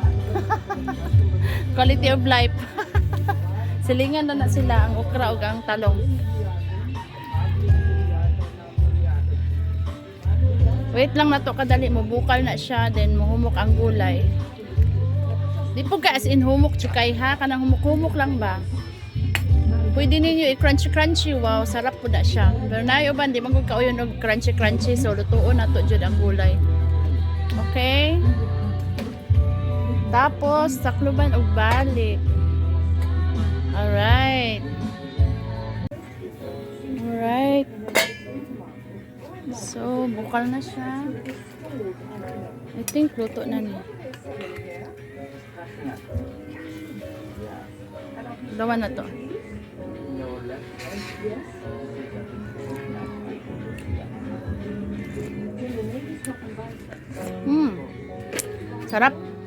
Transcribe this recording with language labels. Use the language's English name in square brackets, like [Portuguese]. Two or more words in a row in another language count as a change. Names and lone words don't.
[English] Quality of life. [Cebuano] Silingan na sila ang okra ug ang talong. Wait lang na to kadali mo bukal na siya then muhumok ang gulay. Di po ka [English] as in [Cebuano] humok chukay ha kanang humok-humok lang ba? Pwede ninyo i-crunchy-crunchy. Wow, sarap po na siya. Pero nayo ba di man gud kauyon og crunchy-crunchy so lutuon na to jud ang gulay. Okay? Tapos sakluban og balik. Alright. Alright. So, bukal na siya. [English] I think [Cebuano] luto na niya. Gawa na to. Sarap.